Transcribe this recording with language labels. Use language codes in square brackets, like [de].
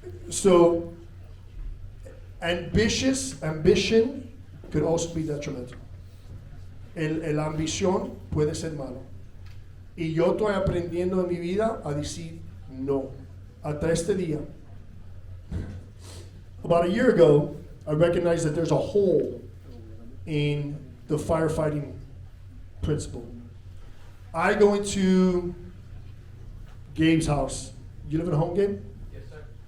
[en] So, ambition could also be detrimental. [es] La ambición puede ser malo. Y yo estoy aprendiendo en mi vida a decir no. Hasta este día. [en] About a year ago, I recognized that there's a hole in the firefighting principle. I go into Gabe's house. You live at home, Gabe? Yes, sir.